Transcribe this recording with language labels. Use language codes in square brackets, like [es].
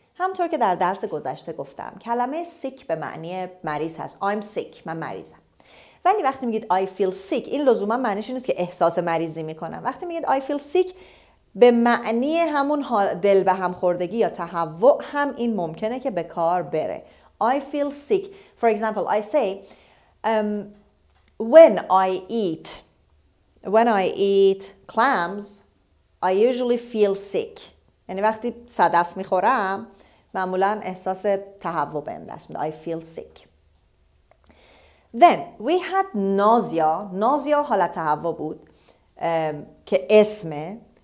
[fa] همطور که در درس گذشته گفتم کلمه sick به معنی مریض هست. [en] I'm sick. [fa] من مریضم. ولی وقتی میگید [en] I feel sick [fa] این لزوما معنیش نیست که احساس مریضی میکنم. وقتی میگید [en] I feel sick [fa] به معنی همون دل به هم خوردگی یا تهوع هم این ممکنه که به کار بره. [en] I feel sick. For example, I say when I eat clams I usually feel sick. [fa] یعنی وقتی صدف میخورم معمولا احساس تهوع بهم دست میده. [en] I feel sick. Then we had nausea [fa] حالت تهوع بود که اسمه.